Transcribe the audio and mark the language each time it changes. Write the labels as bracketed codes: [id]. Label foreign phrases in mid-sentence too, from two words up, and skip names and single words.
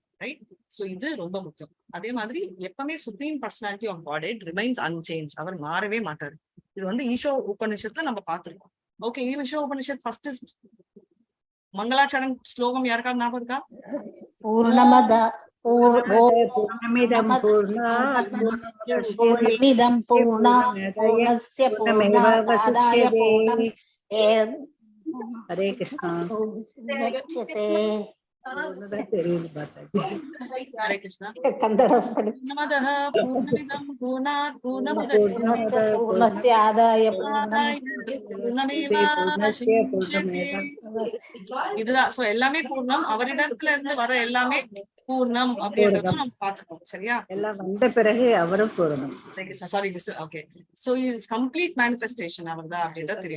[ta] ரைட். சோ இது ரொம்ப முக்கியம். அதே மாதிரி எப்பவுமே [en] Supreme Personality of God it remains unchange. [ta] அவர் மாறவே மாட்டாரு. இது வந்து ஈஷோ உபனிஷத்துல நம்ம பார்த்திருக்கோம். ஓகே, ஈஷோ உபனிஷத் ஃபர்ஸ்ட் மங்களாச்சரண் ஸ்லோகம் யாருக்காவது ஞாபகம் இருக்கா? [sa] பூர்ணமத பூர்ணமிதம் पूर्णमिदम् पूर्णात् पूर्णस्य पूर्णमादाय पूर्णम् ஹரே கிருஷ்ணா. முச்யதே. [ta] தெரியுது மாதாஜி. ஹரே கிருஷ்ணா. கன்னடம் படி. [sa] पूर्णमदः पूर्णमिदम् पूर्णात् पूर्णमुदच्यते पूर्णस्य आदाय [ta] பூர்ணமேவாவசிஷ்யதே. இதுதான். சோ எல்லாமே பூர்ணம். அவரிடத்துல இருந்து வர எல்லாமே பூர்ணம் அப்படின்றத நம்ம பார்த்துக்கோம். சரியா? எல்லாம் வந்த பிறகு அவரும் பூரணம். சாரி. ஓகே. [en] so is complete manifestation [ta] அவர் தான் அப்படின்றது தெரியும்.